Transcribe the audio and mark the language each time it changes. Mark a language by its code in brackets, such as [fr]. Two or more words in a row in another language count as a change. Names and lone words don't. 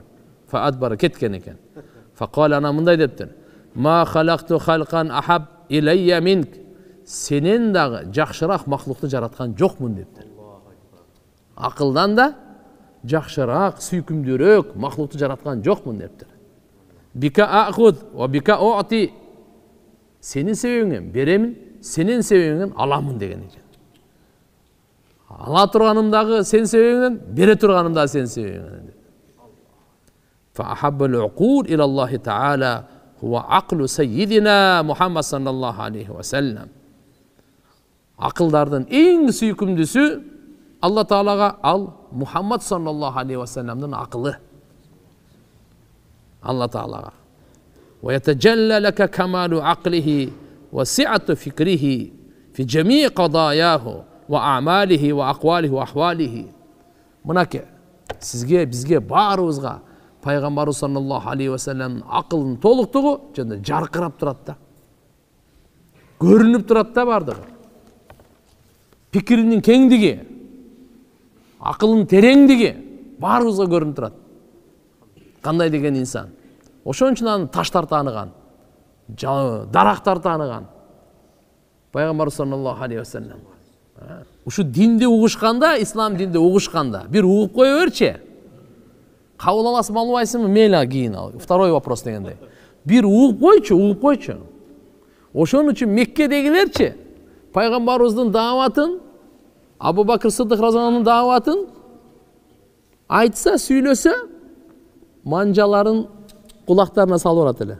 [ar] فأدبر, [ky] кеткен экен. [ar] فقال, [ky] ана мындай дептир: [ar] "ما خلقت خلقا أحب إلي منك", [ky] сенен дагы жакшыраак махлукту жараткан жокмун дептир. Акылдан да жакшыраак, сүйкүмдүүрөөк махлукту жараткан жокмун дептир. [ar] بك آخذ وبك أعطي, [ky] сенин себебиңен беремин, сенин себебиңен аламын деген экен. Ала турганым дагы сен себебиңен, бере турганым дагы сен себебиңен. [ar] فأحب العقول إلى الله تعالى هو عقل سيدنا محمد صلى الله عليه وسلم. [ky] Акылдардын эң сүйкүмдүүсү Алла Таалага ал Мухаммад [ar] صلى الله عليه وسلم [ky] акылы. Алла Таалага. [ar] وتتجلى لك كمال عقله وسعة فكره في جميع قضاياه وأعماله وأقواله وأحواله. [ky] Мынаке сизге, бизге, баарыбызга пайгамбарыбыз [ar] صلى الله عليه وسلم [ky] акылынын толуктугу жана жаркырап турат да. Көрүнүп турат да бардыгы. Пикиринин кеңдиги, акылынын тереңдиги баарыбызга көрүнүп турат. Кандай деген инсан. Ошон үчүн аны таштар тааныган, дарактар тааныган. [ar] Пайгамбар صلى الله عليه وسلم. [ky] Ушу динди угушканда, ислам динди угушканда, бир угуп кое берчи. Кабыл аласыңбы, албайсыңбы, мейли кийин ал. [ru] Второй вопрос [ky] дегендей. Бир угуп койчу. Ошон үчүн Меккедегилерчи пайгамбарыбыздын дааватын, Абу Бакр Сыддык разияллаху дааватын айтса, сүйлөсө, манжаларын кулактарына салып барат эле.